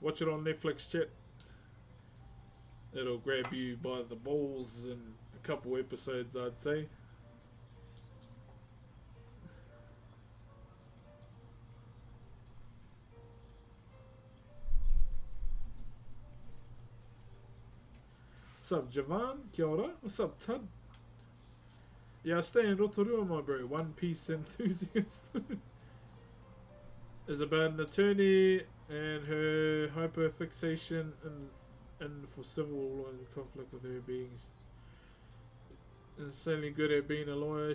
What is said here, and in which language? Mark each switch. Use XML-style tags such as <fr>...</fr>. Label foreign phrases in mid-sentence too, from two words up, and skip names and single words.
<en>Watch it on Netflix, chat. It'll grab you by the balls in a couple episodes, I'd say. What's up, Javan?</en> <mi>Kia ora.</mi> <en>What's up, Tud? Yeah, I stay in Rotorua, my bro. One Piece enthusiast. Is about an attorney and her hyperfixation and for civil conflict with her beings. Insanely good at being a lawyer.</en>